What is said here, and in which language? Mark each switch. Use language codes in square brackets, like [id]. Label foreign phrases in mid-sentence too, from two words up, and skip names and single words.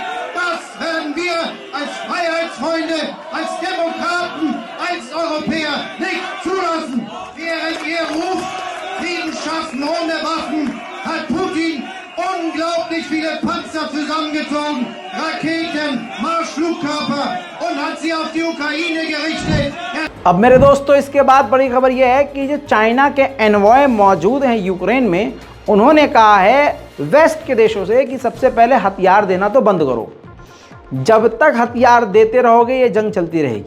[de] Das werden wir als Freiheitsfreunde, als Demokraten, als Europäer nicht zulassen. Während ihr ruft, Frieden schaffen ohne Waffen, hat Putin unglaublich viele Panzer zusammengezogen, Raketen, Marschflugkörper und hat sie auf die Ukraine gerichtet. [hi] अब मेरे दोस्तों इसके बाद बड़ी खबर यह है कि जो चाइना के एनवॉय मौजूद हैं यूक्रेन में, उन्होंने कहा है वेस्ट के देशों से कि सबसे पहले हथियार देना तो बंद करो। जब तक हथियार देते रहोगे ये जंग चलती रहेगी।